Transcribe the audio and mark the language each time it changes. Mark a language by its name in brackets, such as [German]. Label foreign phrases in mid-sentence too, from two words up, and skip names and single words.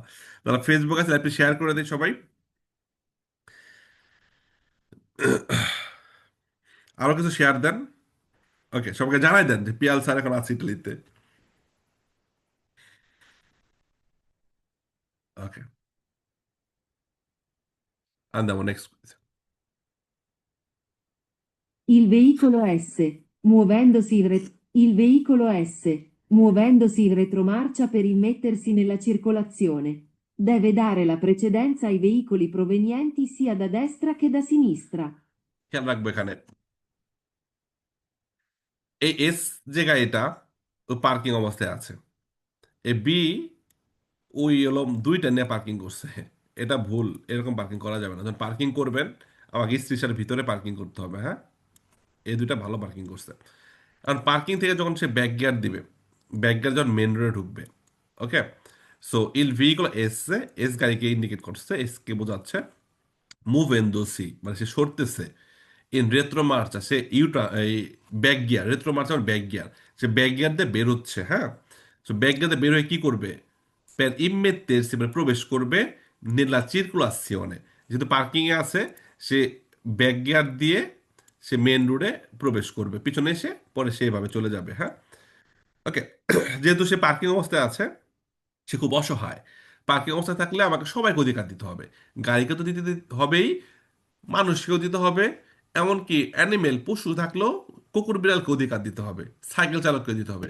[Bangla] যারা ফেসবুক আছে আপনি শেয়ার করে দিন সবাই। আরো কিছু শেয়ার দেন। ওকে, সবাইকে জানাই দেন যে পিয়াল স্যার এখন আছে ইটালিতে। ওকে, [Italian] andiamo next. Il veicolo S, il veicolo S, muovendosi in retromarcia per immettersi nella circolazione, deve dare la precedenza ai veicoli provenienti sia da destra che da sinistra. [Bangla] খেয়াল রাখবো এখানে এই এস যে গাড়িটা ও পার্কিং অবস্থায় আছে, এ বি ওই হলো দুইটা নিয়ে পার্কিং করছে। এটা ভুল, এরকম পার্কিং করা যাবে না। যখন পার্কিং করবেন আমাকে স্টেশনের ভিতরে পার্কিং করতে হবে, হ্যাঁ। এই দুইটা ভালো পার্কিং করছে। কারণ পার্কিং থেকে যখন সে [English] back gear [Bangla] দিবে, [English] back gear [Bangla] যখন [English] main road-e [Bangla] ঢুকবে, ওকে, সো [Italian] il veicolo [Bangla] এস, এস গাড়িকে ইন্ডিকেট করছে, এস কে বোঝাচ্ছে মুভেন্দোসি, মানে সে সরতেছে। [Italian] in retromarcia, [Bangla] সে এই [English] back gear, [Italian] retromarcia [Bangla] মানে [English] back gear, [Bangla] সে [English] back gear [Bangla] দিয়ে বেরোচ্ছে, হ্যাঁ। সো [English] back gear [Bangla] দিয়ে বের হয়ে কি করবে, [Italian] per immettersi, [Bangla] মানে প্রবেশ করবে, [Italian] nella circolazione, [Bangla] যেহেতু পার্কিং এ আছে, সে [English] back gear [Bangla] দিয়ে সে [English] main road-e [Bangla] প্রবেশ করবে, পিছনে এসে পরে সেইভাবে চলে যাবে, হ্যাঁ। ওকে। যেহেতু সে পার্কিং অবস্থায় আছে, সে খুব অসহায়। পার্কিং অবস্থায় থাকলে আমাকে সবাইকে অধিকার দিতে হবে, গাড়িকে তো দিতে হবেই, মানুষকেও দিতে হবে, এমনকি অ্যানিমেল পশু থাকলেও কুকুর বিড়ালকে অধিকার দিতে হবে, সাইকেল চালককে দিতে হবে।